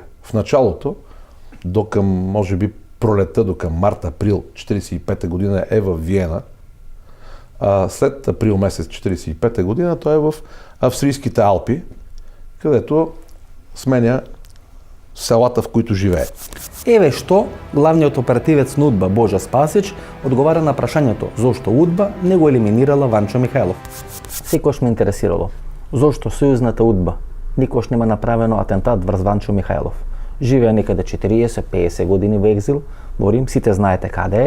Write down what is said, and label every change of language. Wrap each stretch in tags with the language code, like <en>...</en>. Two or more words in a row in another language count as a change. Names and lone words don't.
<bg>В началото, до към, може би, пролетта, до към март-април 1945 година е в Виена, а след април месец 1945 година той е в австрийските Алпи, където сменя селата, в които живее.</bg> <mk>Еве што главниот оперативец на УДБА Божа Спасич одговара на прашањето зошто УДБА не го елиминирала Ванчо Михайлов. Секојаш ме интересирало зошто сојузната УДБА никош нема направено атентат врз Ванчо Михайлов. Живее некаде 40-50 години во екзил, во Рим, сите знаете каде е.</mk>